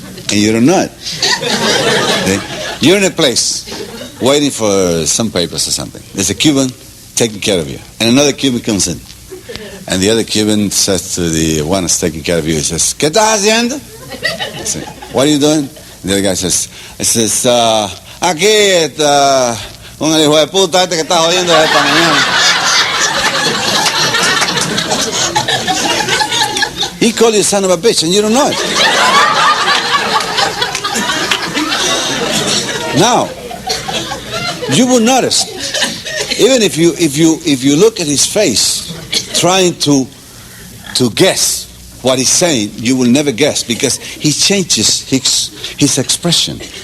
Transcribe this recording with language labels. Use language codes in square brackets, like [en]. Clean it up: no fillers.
[en] And you don't know it. Okay? You're in a place waiting for some papers or something. There's a Cuban taking care of you. And another Cuban comes in. And the other Cuban says to the one that's taking care of you, he says, [es] "¿Qué estás haciendo?" [en] I say, "What are you doing?" And the other guy says, [es] "Aquí con el hijo de puta este que está jodiendo desde esta mañana." [en] He called you son of a bitch and you don't know it. Now, you will notice, even if you look at his face, trying to guess what he's saying, you will never guess because he changes his expression.